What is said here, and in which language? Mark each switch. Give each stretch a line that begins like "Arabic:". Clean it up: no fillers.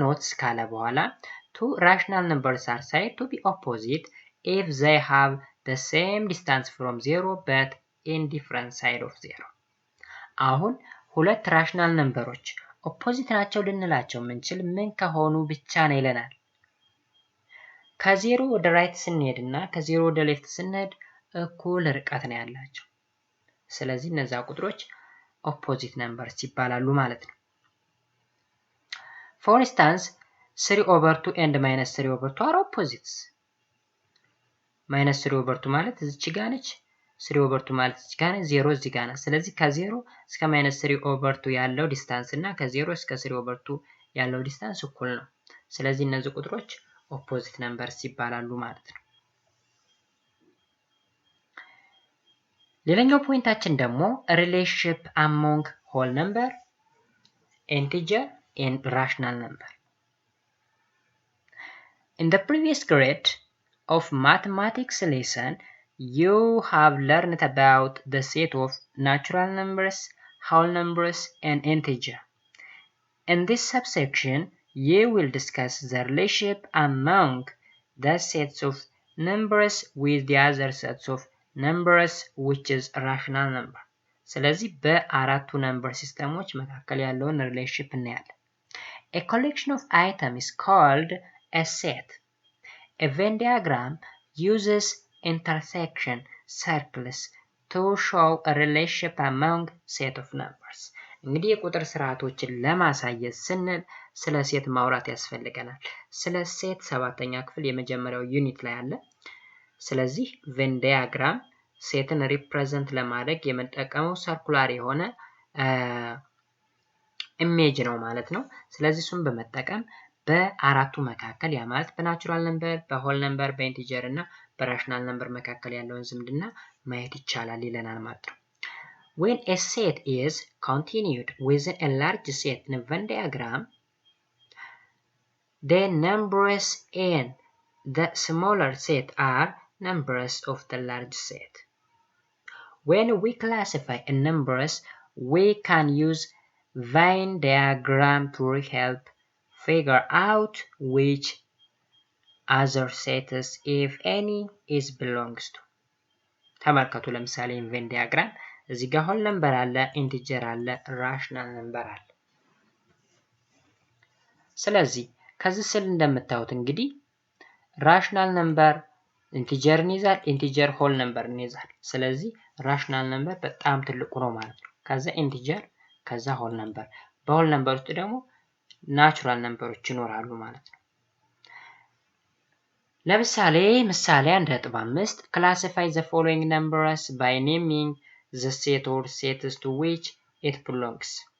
Amharic: ኖትስ ካለ በኋላ
English: two rational numbers are said to be opposite if they have the same distance from 0 but in different side of 0.
Amharic: አሁን ሁለት ራሽናል ነምበሮች ኦፖዚት ናቸው ልንላቸው የምንችል ምን ከሆኑ ብቻ ነው ይለናል። ከ0 ወደ ራይት ስንሄድ እና ከ0 ወደ ሌፍት ስንሄድ እኩል ርቀት ነው ያላቸው። ስለዚህ እነዛ ቁጥሮች ኦፖዚት ነምበርስ ይባላሉ ማለት ነው።
English: For instance, 3/2 and -3/2 are opposites.
Amharic: -3/2 ማለት እዚች ጋር ነች፣ 3/2 ማለት እዚች ጋር ነች፣ 0 እዚህ ጋር ነች። ስለዚህ ከ0 እስከ -3/2 ያለው ዲስታንስ እና ከ0 እስከ 3/2 ያለው ዲስታንስ እኩል ነው። ስለዚህ እነዚህ ቁጥሮች ኦፖዚት ነምበርስ ይባላሉ ማለት ነው። ሌላኛው ፖይንታችን ደግሞ ሪሌሽንሺፕ
English: among whole number, integer and rational number. In the previous grade of mathematics lesson, you have learned about the set of natural numbers, whole numbers, and integer. In this subsection, you will discuss the relationship among the sets of numbers with the other sets of numbers which is rational number.
Amharic: ስለዚህ በአራቱ ነምበር ሲስተሞች መካከል ያለውን ሪሌሽንሺፕ እናያለን።
English: A collection of items is called a set. A Venn diagram uses intersection circles to show a relationship among set of numbers.
Amharic: እንግዲህ የቁጥር ስርዓቶችን ለማሳየት ስንል ስለ ሴት ማውራት ያስፈልገናል። ስለ ሴት 7ኛ ክፍል የመጀመሪያው ዩኒት ላይ አለ። ስለዚህ ቬን ዲያግራም ሴትን ሪፕሬዘንት ለማድረግ የምንጠቀመው ሰርኩላር የሆነ ኢሜጅ ነው ማለት ነው። ስለዚህ እሱን በመጠቀም በአራቱ መካከል ያ ማለት በናቹራል ነምበር፣ በሆል ነምበር፣ በኢንቲጀር እና በራሽናል ነምበር መካከል ያለውን ዝምድና ማየት ይቻላል ይለናል ማለት ነው።
English: When a set is continued within a large set in a Venn diagram, the numbers in the smaller set are numbers of the large set. When we classify numbers, we can use Venn diagram to help figure out which other sets, if any, is belongs to.
Amharic: ተመልከቱ ለምሳሌ ቬን ዲያግራም እዚህ ጋር ሆል ነምበር አለ፣ ኢንቲጀር አለ፣ ራሽናል ነምበር አለ። ስለዚህ ከዚህ ስል እንደምታዩት እንግዲህ ራሽናል ነምበር ኢንቲጀርን ይዛል፣ ኢንቲጀር ሆል ነምበርን ይዛል። ስለዚህ ራሽናል ነምበር በጣም ትልቁ ነው ማለት ነው። ከዛ ኢንቲጀር ከዛ ሆል ነምበር፣ በሆል ነምበር ውስጥ ደግሞ ናቹራል ነምበሮች ይኖራሉ ማለት ነው። ለምሳሌ ምሳሌ 1.5
English: classify the following numbers by naming the set or sets to which it belongs.